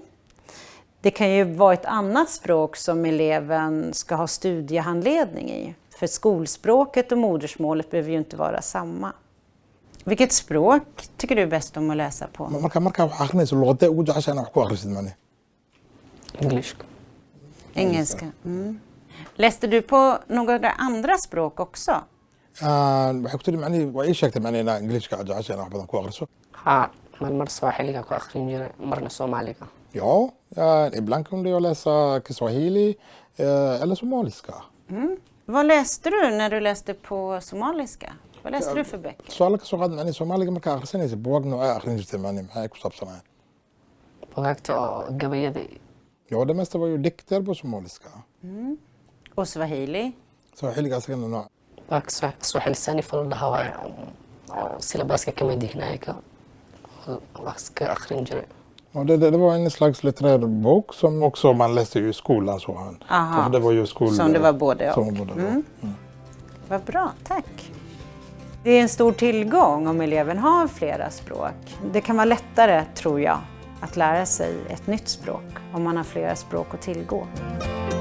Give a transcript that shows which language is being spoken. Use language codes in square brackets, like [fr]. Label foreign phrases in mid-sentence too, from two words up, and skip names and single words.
[sv] Det kan ju vara ett annat språk som eleven ska ha studiehandledning i. För skolspråket och modersmålet behöver ju inte vara samma. Vilket språk tycker du bäst om att läsa på? [so] marka wax akhrinayso luqadee ugu jeceshahay inaad wax ku akhrisid mani [sv] Engelska. Engelska. Läste du på några andra språk också? [so] waxay ku tiri macnihii waa ii sheegtay macnihii inaa ingiliishka aad jeceshahay inaad wax badan ku akhriso ها mar Swahiliga ku akhrin jiray marna Soomaaliga. [sv] ja ibland kunde jag läsa kiswahili eller somaliska. Vad läste du när du läste på somaliska? Vad läste du för böcker? [so] su-aalo ka soo qaad macnihii soomaaliga markaa akhrisanaysa buugaag noocee akhrin jirtay macnihi maxay ku saabsanayeen Bugaagta oo gabayada [sv] ja det mesta var ju dikter på somaliska Och swahili? [so] swahiliga asagana nooc bugaag Swahili sanifa la dhahaa waaye oo silabaska ka mid yahay wax ka akhrin jiray. [sv] Ja, det var en slags litterär bok som också man läste ju i skolan. Så han. Aha. För det var ju Som det var både och. Som både och. Vad bra, tack. Det är en stor tillgång om eleven har flera språk. Det kan vara lättare, tror jag, att lära sig ett nytt språk om man har flera språk att tillgå.